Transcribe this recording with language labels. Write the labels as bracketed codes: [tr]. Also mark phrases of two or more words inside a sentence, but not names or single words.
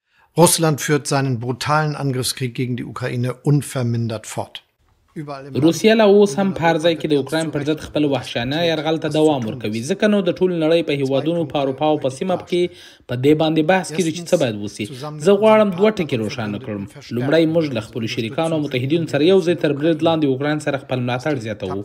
[de] Russland führt seinen brutalen Angriffskrieg gegen die Ukraine unvermindert fort. [ps] روسیه لا اوس هم په هر ځای کې د اوکراین پر ضد خپل وحشیانه یرغل ته دوام ورکوي، ځکه نو د ټول نړۍ په هیوادونو په اروپا او په سیمه کې په دې باندې بحث کیږي چې څه باید وسی. زه غواړم دوه ټکي روښانه کړم. لومړی، موږ له خپلو شریکانو او متحدینو سره یو ځای تر برید لاندې اوکراین سره خپل ملاتړ زیاتوو.